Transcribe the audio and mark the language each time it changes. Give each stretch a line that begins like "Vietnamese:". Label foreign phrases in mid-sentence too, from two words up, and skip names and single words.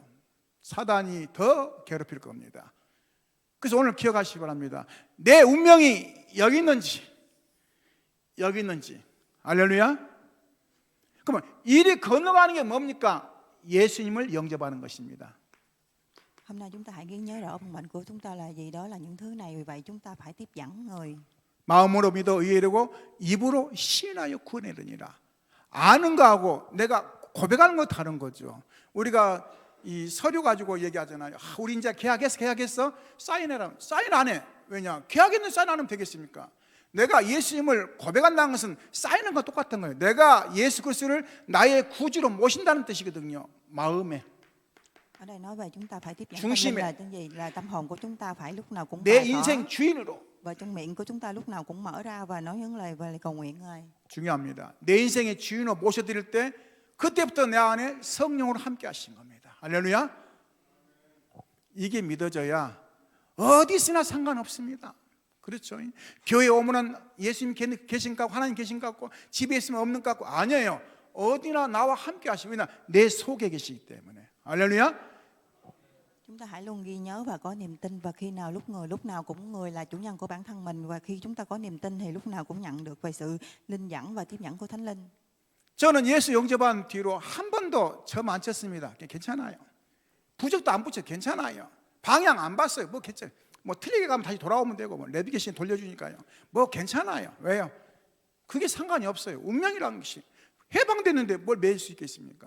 Korean: 사단이 더 괴롭힐 겁니다. 그래서 오늘 기억하시기 바랍니다. 내 운명이 여기 있는지 할렐루야. 그러면 이리 건너가는 게 뭡니까? 예수님을 영접하는 것입니다.
Vietnamese: Hôm nay chúng ta hãy ghi nhớ rõ vận mệnh của chúng ta là gì, đó là những thứ này. Vì vậy chúng ta phải tiếp dẫn người.
Korean: 마음으로 믿어 의뢰되고 입으로 시인하여 구원하느니라. 아는 거하고 내가 고백하는 거 다른 거죠. 우리가 이 서류 가지고 얘기하잖아요. 우리 이제 계약했어? 사인해라. 사인 안 해. 왜냐? 계약했는데 사인 안 하면 되겠습니까? 내가 예수님을 고백한다는 것은 사인한 거 똑같은 거예요. 내가 예수 그리스도를 나의 구주로 모신다는 뜻이거든요. 마음에.
Vietnamese: Ở đây nói về chúng ta phải tiếp dẫn
Korean: 중심에.
Vietnamese: tâm linh là cái gì? Là tâm hồn của chúng ta phải lúc nào cũng
Korean: 내
Vietnamese: bài tỏ.
Korean: 인생 주인으로.
Vietnamese: Và trong miệng của chúng ta lúc nào cũng mở ra và nói những lời về cầu nguyện Ngài.
Korean: 중요합니다. 내 인생의 주인으로 모셔드릴 때 그때부터 내 안에 성령으로 함께 하신 겁니다. 할렐루야. 이게 믿어져야 어디 있으나 상관없습니다. 그렇죠. 교회 오면은 예수님 계신 것 같고 하나님 계신 것 같고 집에 있으면 없는 것 같고 아니에요. 어디나 나와 함께 하시고 왜냐 내 속에 계시기 때문에. 할렐루야.
Vietnamese: Chúng ta hãy luôn ghi nhớ và có niềm tin, và khi nào lúc nào cũng người là chủ nhân của bản thân mình, và khi chúng ta có niềm tin thì lúc nào cũng nhận được về sự linh dẫn và tiếp dẫn của Thánh Linh.
Korean: 저는 예수 영접한 뒤로 한 번도 점 안 쳤습니다. 괜찮아요. 부적도 안 붙여 괜찮아요. 방향 안 봤어요. 뭐 괜찮아요. 뭐 틀리게 가면 다시 돌아오면 되고 뭐 내비게이션 돌려주니까요. 뭐 괜찮아요. 왜요? 그게 상관이 없어요. 운명이라는 것이 해방됐는데 뭘 매일 수 있겠습니까?